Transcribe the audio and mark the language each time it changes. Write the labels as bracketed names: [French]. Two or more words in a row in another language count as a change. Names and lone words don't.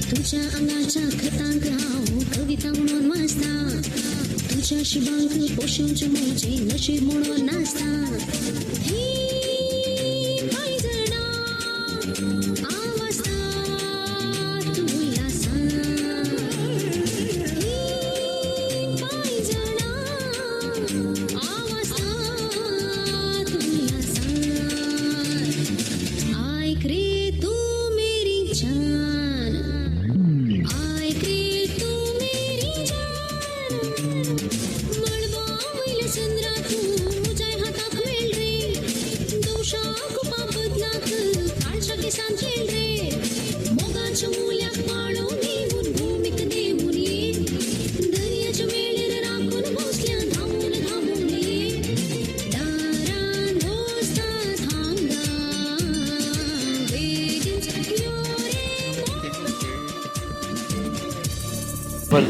[Konkani] तुझ्या अंगाच्या खतांक हांव कविता म्हणून वाचता तुझ्या शिबांक पोषूंचे म्हजे नशीब म्हणून नाचता ही कांय जाणा आवाजता तूं उल्हासा ही कांय जाणा आवाजता तूं उल्हासा ऐक रे [Hindi] तू मेरी जान [Konkani] ऐक रे [Hindi] तू मेरी जान [Konkani] मळबा वयल्या चंद्रा तूं जय हाताक मेळ रे दोशाक पापदलाक काळच्या केसांत खेळ रे मोगाच्या मुल्याक पाळो नेऊन भूमीक देऊन ये दर्याच्या वेळेर राखून बसल्या धांवून धांवून ये दारान दोस्तां थांबला बेगीन यो रे